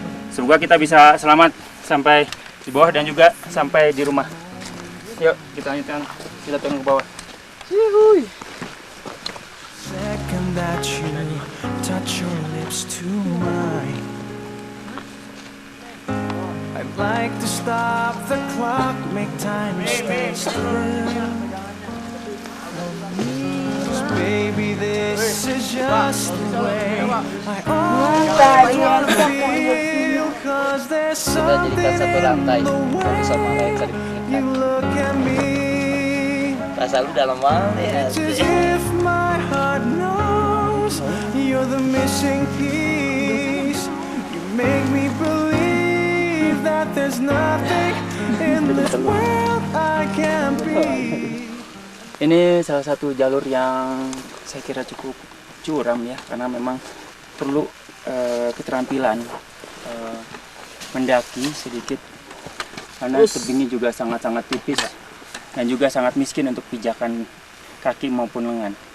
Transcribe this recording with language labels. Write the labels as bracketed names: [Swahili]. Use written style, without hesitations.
[Indonesian] Semoga kita bisa selamat sampai di bawah dan juga sampai di rumah. Yuk, kita lanjutkan. Kita turun ke bawah. [English] Second that you touch your lips to mine, I'd like to stop the clock, make time stand still. Baby, this is just the way I always feel, 'cause there's something in the way you look at me. [Indonesian] Rasa lu dalam banget ya. [English] It's as if my heart knows you're the missing piece. You make me believe that there's nothing in this world I can't be. [Indonesian] Ini salah satu jalur yang saya kira cukup curam ya, karena memang perlu keterampilan mendaki sedikit, karena tebingnya juga sangat-sangat tipis dan juga sangat miskin untuk pijakan kaki maupun lengan.